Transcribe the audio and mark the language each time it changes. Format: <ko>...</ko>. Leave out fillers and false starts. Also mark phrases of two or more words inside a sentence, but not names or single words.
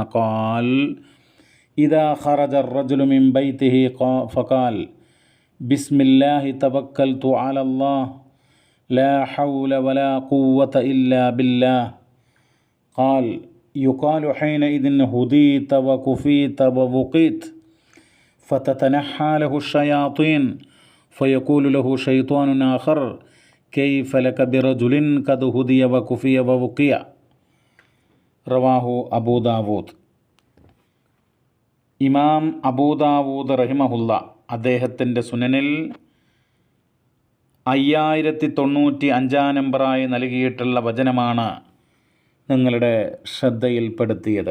<ar>قال إذا خرج الرجل من بيته فقال بسم الله توكلت على الله لا حول ولا قوة إلا بالله قال يقال حينئذ هديت وكفيت ووقيت فتتنحى له الشياطين فيقول له شيطان آخر كيف لك برجل قد هدي وكفي ووقي. رواه أبو داود.</ar> <ml>ഇമാം അബൂദാവൂദ് റഹിമഹുല്ല അദ്ദേഹത്തിൻ്റെ സുനനിൽ 5095 നമ്പറായി നൽകിയിട്ടുള്ള വചനമാണ് നിങ്ങളുടെ ശ്രദ്ധയിൽപ്പെടുത്തിയത്.</ml>